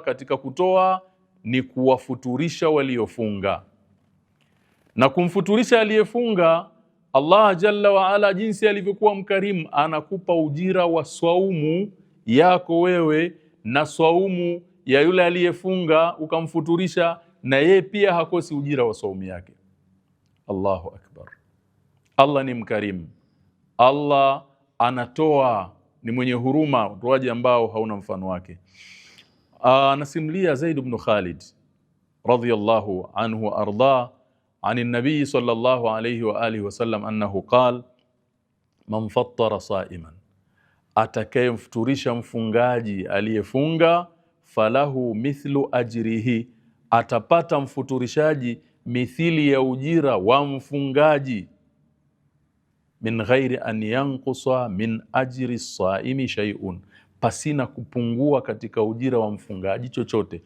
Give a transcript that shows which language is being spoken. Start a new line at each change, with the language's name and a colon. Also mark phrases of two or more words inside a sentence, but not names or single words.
Swahili: Katika kutoa ni kuwafuturisha waliofunga, na kumfuturisha aliyefunga, Allah
Arabic: جل وعلا
Swahili: jinsi alivyokuwa mkarimu, anakupa ujira wa swaumu yako wewe na swaumu ya yule aliyefunga ukamfuturisha, na yeye pia hakosi ujira wa swaumu yake.
Arabic: الله أكبر.
Swahili: Allah ni mkarimu, Allah anatoa, ni mwenye huruma, utoaji ambao hauna mfano wake.
Arabic: Anasimulia Zaid ibn Khalid رضي الله عنه وأرضاه عن النبي صلى الله عليه وآله وسلم أنه قال من فطر صائما,
Swahili: atakayemfuturisha mfungaji aliyefunga,
Arabic: فله مثل أجره,
Swahili: atapata mfuturishaji mithili ya ujira wa mfungaji,
Arabic: من غير أن ينقص من أجر الصائم شيء,
Swahili: pasina kupungua katika ujira wa mfungaji chochote.